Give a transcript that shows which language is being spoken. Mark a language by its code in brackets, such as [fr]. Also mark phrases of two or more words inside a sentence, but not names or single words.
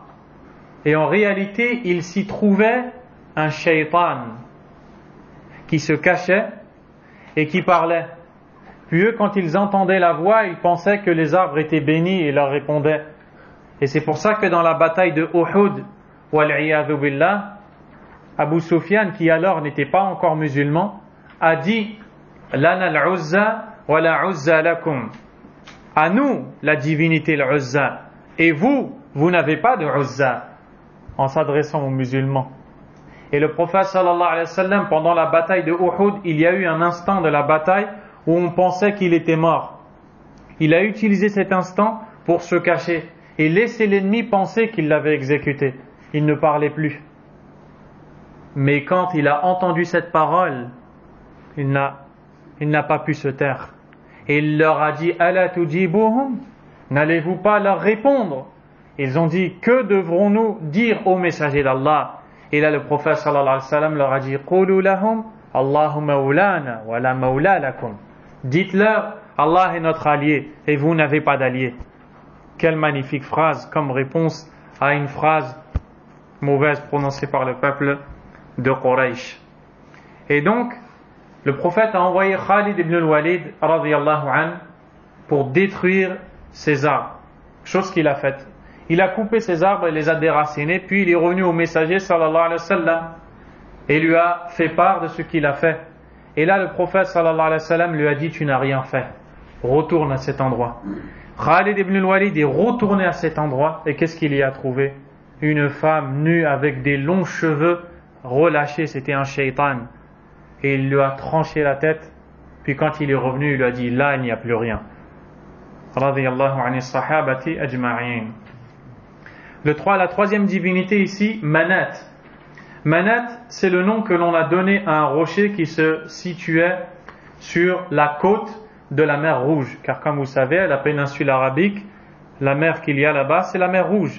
[fr] Et en réalité, il s'y trouvait un shaytan qui se cachait et qui parlait. Puis eux, quand ils entendaient la voix, ils pensaient que les arbres étaient bénis et leur répondaient. Et c'est pour ça que dans la bataille de Uhud, [ar] والعياذ بالله, [fr] Abu Sufyan, qui alors n'était pas encore musulman, a dit [ar] لنا العزى ولا عزى لكم. [fr] À nous, la divinité al-'uzza, et vous, vous n'avez pas de 'uzza, en s'adressant aux musulmans. Et le prophète [ar] صلى الله عليه وسلم, [fr] pendant la bataille de Uhud, il y a eu un instant de la bataille où on pensait qu'il était mort. Il a utilisé cet instant pour se cacher et laisser l'ennemi penser qu'il l'avait exécuté. Il ne parlait plus. Mais quand il a entendu cette parole, il n'a pas pu se taire. Et il leur a dit [ar] ألا تجيبوهم, [fr] n'allez-vous pas leur répondre? Ils ont dit que devrons-nous dire au messager d'Allah? Et là le prophète [ar] صلى الله عليه وسلم [fr] leur a dit [ar] قولوا لهم الله مولانا ولا مولى لكم. [fr] Dites-leur Allah est notre allié et vous n'avez pas d'allié. Quelle magnifique phrase comme réponse à une phrase mauvaise prononcée par le peuple de Quraysh. Et donc le prophète a envoyé Khalid ibn al-Walid [ar] رضي الله عنه [fr] pour détruire ces arbres. Chose qu'il a faite. Il a coupé ces arbres et les a déracinés, puis il est revenu au messager [ar] صلى الله عليه وسلم [fr] et lui a fait part de ce qu'il a fait. Et là le prophète [ar] صلى الله عليه وسلم [fr] lui a dit tu n'as rien fait, retourne à cet endroit. Khalid ibn al-Walid est retourné à cet endroit et qu'est-ce qu'il y a trouvé? Une femme nue avec des longs cheveux relâchés, c'était un shaytan. Et il lui a tranché la tête, puis quand il est revenu, il lui a dit là il n'y a plus rien. [ar] رضي الله عن الصحابة أجمعين. [fr] La troisième divinité ici, Manat. Manat, c'est le nom que l'on a donné à un rocher qui se situait sur la côte de la mer Rouge. Car comme vous savez, la péninsule arabique, la mer qu'il y a là-bas, c'est la mer Rouge.